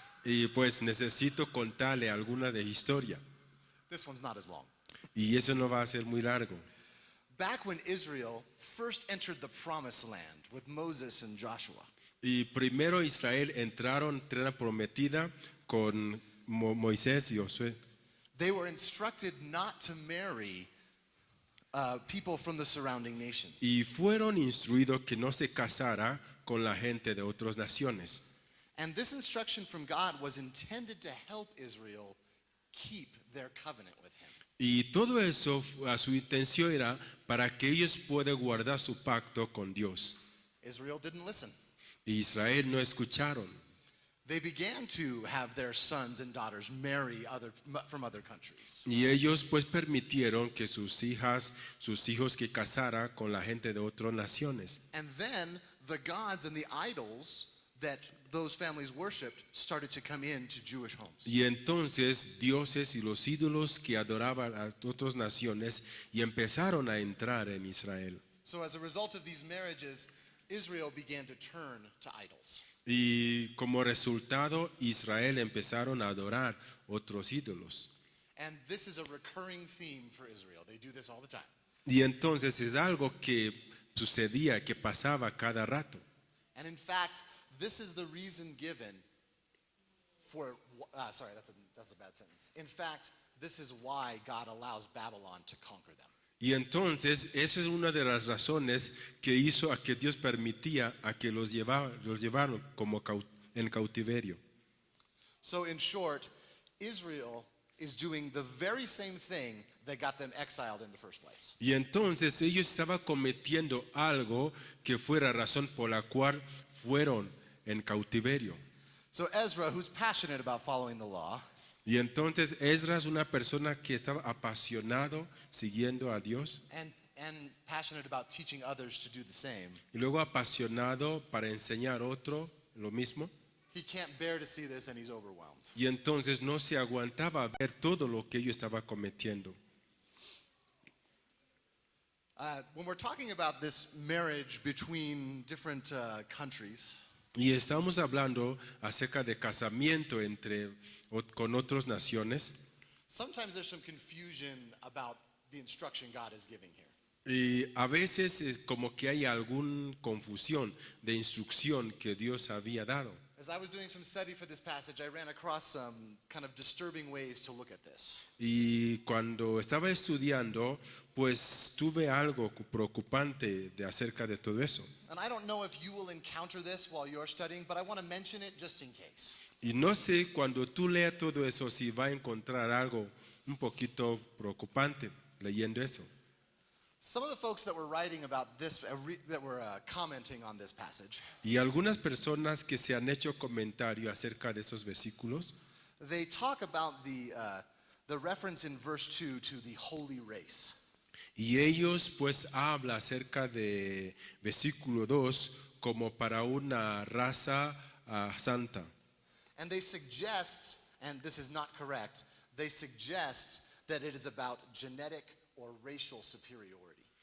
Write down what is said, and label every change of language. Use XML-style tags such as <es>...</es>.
<es>Y pues necesito contarle alguna de historia.</es> <en>This one's not as long.</en> <es>Y eso no va a ser muy largo.</es> <en>Back when Israel first entered the promised land with Moses and Joshua,</en> <es>Y primero Israel entraron en tierra prometida con Moisés y Josué.</es> <en>they were instructed not to marry people from the surrounding nations.</en> <es>Y fueron instruidos que no se casara con la gente de otras naciones.</es> <en>And this instruction from God was intended to help Israel keep their covenant with him.</en> <es>Y todo eso, a su intención era para que ellos puedan guardar su pacto con Dios.</es> <en>Israel didn't listen.</en> <es>Y Israel no escucharon.</es> <en>They began to have their sons and daughters marry from other countries.</en> <es>Y ellos pues permitieron que sus hijos que casara con la gente de otras naciones.</es> <en>And then the gods and the idols that those families worshipped started to come into Jewish homes.</en> <es>Y entonces dioses y los ídolos que adoraban a otras naciones y empezaron a entrar en Israel.</es> <en>So as a result of these marriages, Israel began to turn to idols.</en> <es>Y como resultado, Israel empezaron a adorar otros ídolos.</es> <en>And this is a recurring theme for Israel. They do this all the time.</en> <es>Y entonces es algo que sucedía, que pasaba cada rato.</es> <en>And in fact, this is the reason given for, sorry, that's a bad sentence. In fact, this is why God allows Babylon to conquer them.</en> <es>Y entonces esa es una de las razones que hizo a que Dios permitía a que los llevaron como en cautiverio.</es> <en>So in short, Israel is doing the very same thing that got them exiled in the first place.</en> <es>Y entonces ellos estaban cometiendo algo que fuera razón por la cual fueron en cautiverio.</es> <en>So Ezra, who's passionate about following the law,</en> <es>Y entonces Esdras es una persona que estaba apasionado siguiendo a Dios</es> <en>and passionate about teaching others to do the same,</en> <es>y luego apasionado para enseñar otro lo mismo.</es> <en>he can't bear to see this and he's overwhelmed.</en> <es>Y entonces no se aguantaba ver todo lo que ellos estaban cometiendo.</es> <en>When we're talking about this marriage between different countries,</en> <es>Y estamos hablando acerca de casamiento con otras naciones.</es> <en>sometimes there's some confusion about the instruction God is giving here.</en> <es>Y a veces es como que hay alguna confusión de instrucción que Dios había dado.</es> <en>As I was doing some study for this passage, I ran across some kind of disturbing ways to look at this.</en> <es>Y cuando estaba estudiando, pues tuve algo preocupante acerca de todo eso.</es> <en>And I don't know if you will encounter this while you're studying, but I want to mention it just in case.</en> <es>Y no sé cuando tú leas todo eso si va a encontrar algo un poquito preocupante leyendo eso.</es> <en>Some of the folks that were writing about this, that were commenting on this passage,</en> <es>Y algunas personas que se han hecho comentario acerca de esos versículos,</es> <en>they talk about the reference in verse 2 to the holy race.</en> <es>y ellos pues habla acerca de versículo 2 como para una raza santa.</es> <en>And they suggest, and this is not correct, they suggest that it is about genetic or racial superiority.</en>